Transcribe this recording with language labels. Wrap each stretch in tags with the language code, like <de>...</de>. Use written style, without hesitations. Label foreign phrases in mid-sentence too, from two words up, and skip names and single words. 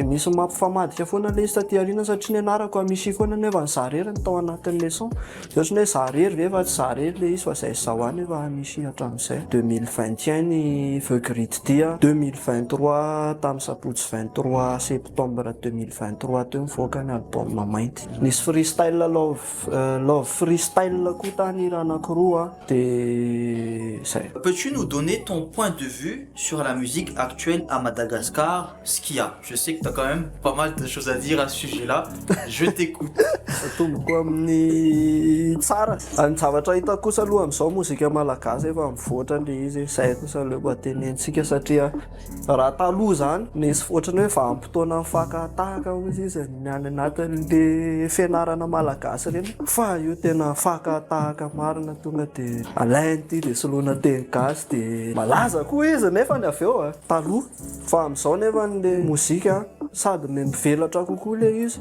<mg>misy mampifamadika foana le izy taty aoriana satria ny anarako Amici foana nefa ny zarery ny tao anatin'le son ohatrany hoe zarery ve efa tsy zarery le izy fa izay zaho any efa Amici hatramin'izay 2021 ny Vegrid Dia 2023 tamin'ny sabotsy 23 septembre 2023 teo mivoaka ny album mainty nisy</mg> <en>freestyle love freestyle</en> <mg>koa tany hira anankiroa dia zay.</mg> <fr>Peux-tu nous donner ton point de vue sur la musique actuelle à Madagascar, ce qu'il y a? Je sais que tu as quand même pas mal de choses à dire à ce sujet-là. Je t'écoute.</fr> <mg>Tomboko amin'ny tsara. Ny zavatra hitako kosa aloha amin'izao mozika malagasy efa mivoatra le izy izay kosa le mba tenentsika satria raha taloha zany nisy ohatrany hoe vanim-potoana fakatahaka hozy izy ny any anatin'le fianarana malagasy reny fa io tena fakatahaka marina tonga dia alainy ity dia soloina teny gasy dia malaza koa izy nefa ny avy eo taloha fa amin'izao nefa le mozika sady mivelatra kokoa le izy.</mg>